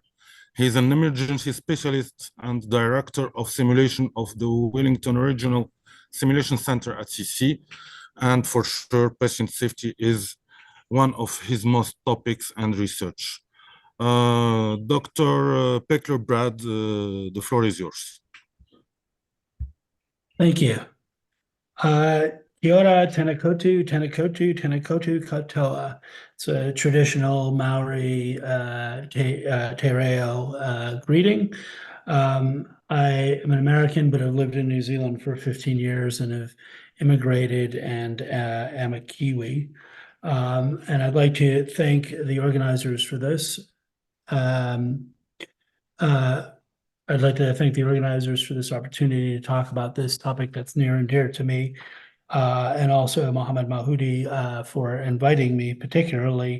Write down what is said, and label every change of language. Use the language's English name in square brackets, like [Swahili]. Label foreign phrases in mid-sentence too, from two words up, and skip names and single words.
[English] He's an emergency specialist and director of simulation of the Wellington Regional Simulation Center at CC. And for sure, patient safety is one of his most topics and research. Dr. Peckler Brad, the floor is yours. Thank you. [Māori] Kia ora, tēnā koutou, tēnā koutou, tēnā koutou katoa. [English] It's a traditional Maori te reo greeting. I am an American, but I've lived in New Zealand for 15 years and have immigrated and am a Kiwi. And I'd like to thank the organizers for this. I'd like to thank the organizers for this opportunity to talk about this topic that's near and dear to me, and also Mouhaoui for inviting me particularly.